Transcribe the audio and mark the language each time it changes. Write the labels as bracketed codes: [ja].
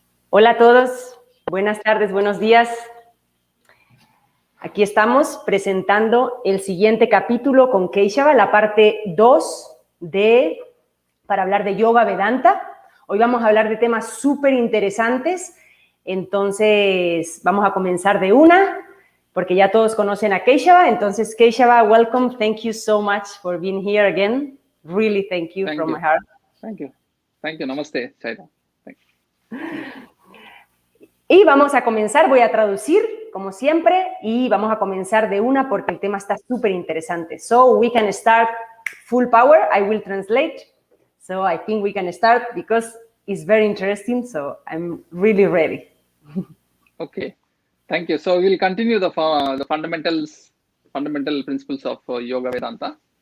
[es] Hola a todos, buenas tardes, buenos días. Aquí estamos presentando el siguiente capítulo con Keshava, la parte 2 para hablar de Yoga Vedanta. Hoy vamos a hablar de temas súper interesantes, entonces vamos a comenzar de una, porque ya todos conocen a Keshava. [en] Entonces, Keshava, welcome, thank you so much for being here again. Really thank you from my heart. Thank you. Namaste, Shaira. [es] Y vamos a comenzar, voy a traducir como siempre y vamos a comenzar de una porque el tema está súper interesante. [en] So we can start full power, I will translate. So I think we can start because it's very interesting, so I'm really ready. Okay, thank you. So we'll continue the fundamental principles of Yoga Vedanta.